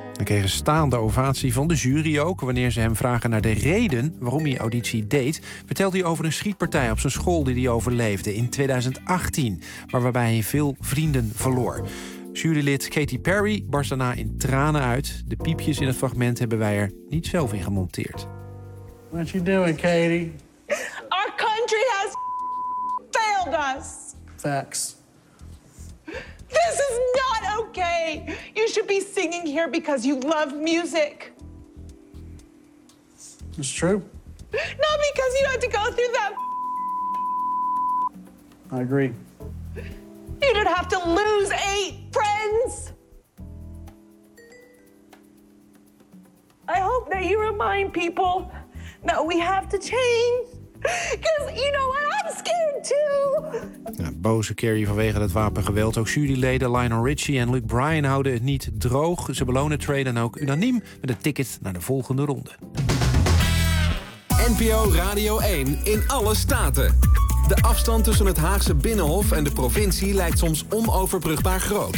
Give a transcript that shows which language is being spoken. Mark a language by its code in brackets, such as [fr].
[nl] Kreeg een staande ovatie van de jury ook. Wanneer ze hem vragen naar de reden waarom hij auditie deed, vertelt hij over een schietpartij op zijn school die hij overleefde in 2018, maar waarbij hij veel vrienden verloor. Jurylid Katy Perry barst daarna in tranen uit. De piepjes in het fragment hebben wij er niet zelf in gemonteerd. [en] What you doing, Katy? Our country has failed us. Facts. This is not okay. You should be singing here because you love music. It's true. Not because you had to go through that. I agree. You didn't have to lose 8 friends. I hope that you remind people that we have to change. Because, you know what, I'm scared too. [nl] Ja, boze Carrie vanwege het wapengeweld. Ook juryleden Lionel Richie en Luke Bryan houden het niet droog. Ze belonen Trey dan ook unaniem met een ticket naar de volgende ronde. NPO Radio 1 in alle staten. De afstand tussen het Haagse Binnenhof en de provincie lijkt soms onoverbrugbaar groot.